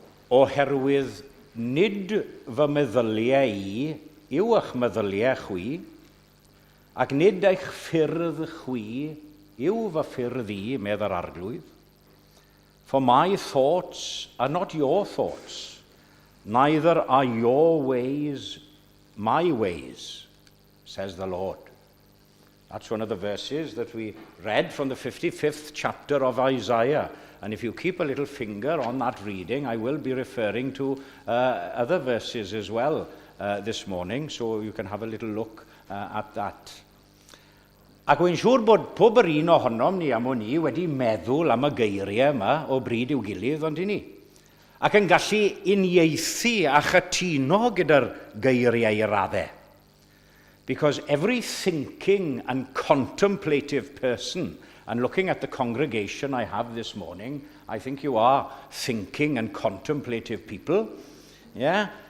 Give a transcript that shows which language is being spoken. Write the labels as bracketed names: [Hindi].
[Welsh] Oherwydd nid fy meddyliau I yw eich meddyliau chwi, ac nid eich ffyrdd chwi yw fy ffyrdd I, medda'r arglwydd. [English] For my thoughts are not your thoughts, neither are your ways my ways, says the Lord. That's one of the verses that we read from the 55th chapter of Isaiah. And if you keep a little finger on that reading, I will be referring to other verses as well this morning, so you can have a little look at that. [Welsh] Ac wy'n siŵr bod pob yr un ohonom ni am o'n ni wedi meddwl am y geiriau yma o bryd i'w gilydd, ond i ni. Ac yn gallu uniaethu a chytuno gyda'r geiriau I raddau. [English] Because every thinking and contemplative person, and looking at the congregation I have this morning, I think you are thinking and contemplative people. Yeah?